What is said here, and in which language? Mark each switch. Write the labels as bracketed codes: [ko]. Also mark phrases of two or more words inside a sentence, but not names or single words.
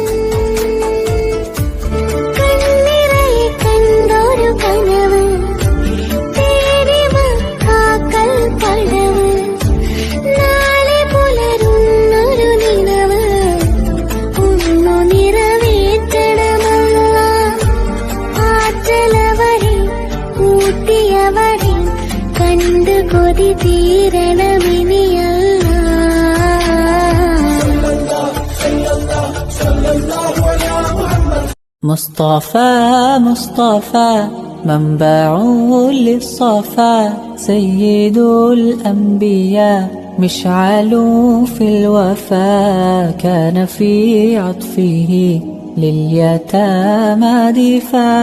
[ml] കണ്ണിറയെ കണ്ടൊരു കനവ്, തേടി മക്കാക്കൽ പടവ്, നാളെ പുലരുന്നൊരു നിലവ്, ഒന്നു നിറവേറ്റണമല്ല. ആറ്റലവരെ കൂട്ടിയവരെ കണ്ട് കൊതി തീരണമിനിയല്ല. [ar] مصطفى مصطفى منبع للصفا، سيد الأنبياء مشعل في الوفا، كان في عطفه لليتامى دفاع.